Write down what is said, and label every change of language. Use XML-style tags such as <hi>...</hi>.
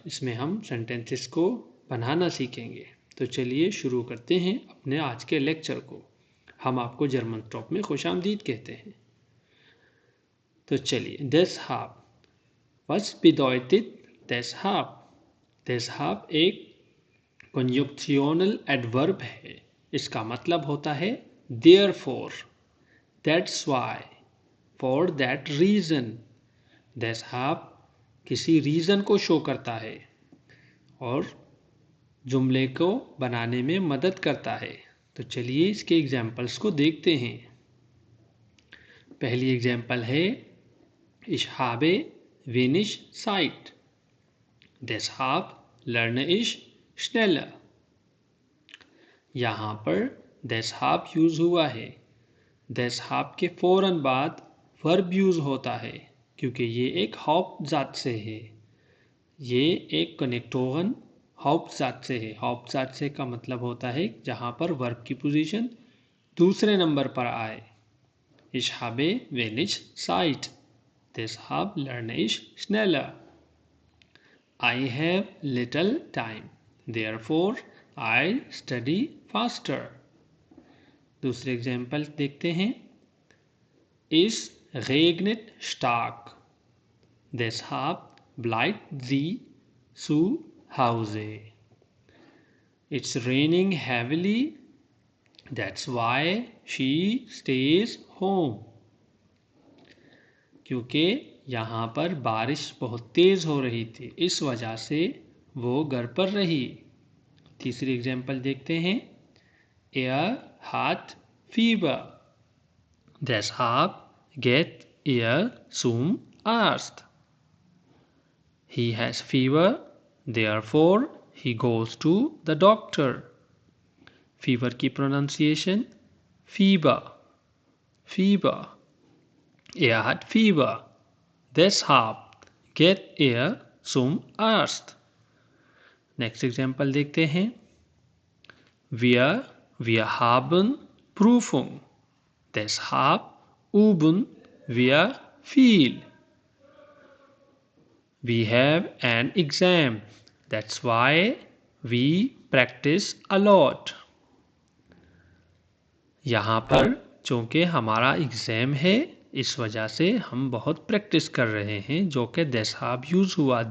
<ur>اس میں ہم سینٹنسز کو بنانا سیکھیں گے. تو چلیے شروع کرتے ہیں اپنے آج کے لیکچر کو. ہم آپ کو جرمن ٹاپ میں خوش آمدید کہتے ہیں. تو چلیے deshalb.</ur> <de>Was bedeutet deshalb?</de> <ur>deshalb ایک کنجکشنل ایڈورب ہے. اس کا مطلب ہوتا ہے</ur> <en>therefore, that's why, for that reason.</en> <ur>deshalb کسی ریزن کو شو کرتا ہے اور جملے کو بنانے میں مدد کرتا ہے. تو چلیے اس کے ایگزامپلس کو دیکھتے ہیں. پہلی ایگزامپل ہے</ur> <de>Ich habe wenig Zeit. Deshalb lerne ich schneller.</de> <ur>یہاں پر deshalb یوز ہوا ہے. deshalb کے فوراً بعد verb یوز ہوتا ہے کیونکہ یہ ایک Hauptsatz سے ہے. یہ ایک کنیکٹوگن Hauptsatz سے ہے. Hauptsatz سے کا مطلب ہوتا ہے جہاں پر verb کی پوزیشن دوسرے نمبر پر آئے.</ur> <de>Ich habe wenig Zeit. Deshalb lerne ich schneller.</de> <en>I have little time. Therefore, I study faster.</en> <ur>دوسرے ایگزامپل دیکھتے ہیں.</ur> <de>Es regnet stark. Deshalb bleibt sie zu Hause.</de> <en>It's raining heavily. That's why she stays home.</en> <ur>کیونکہ یہاں پر بارش بہت تیز ہو رہی تھی اس وجہ سے وہ گھر پر رہی. تیسری ایگزامپل دیکھتے ہیں.</ur> <de>Er hat Fieber. Deshalb geht er zum Arzt.</de> <en>He has fever. Therefore he goes to the doctor.</en> <ur>Fever کی pronunciation Fieber.</ur> <de>Fieber. Er hat Fieber. Deshalb geht er zum Arzt.</de> <en>Next example</en> <ur>دیکھتے ہیں.</ur> <de>Wir haben Prüfung. Deshalb üben wir viel.</de> <en>We have an exam. That's why we practice a lot.</en> <ur>یہاں پر چونکہ ہمارا exam ہے اس وجہ سے ہم بہت پریکٹس کر رہے ہیں جو کہ deshalb یوز ہوا.</ur>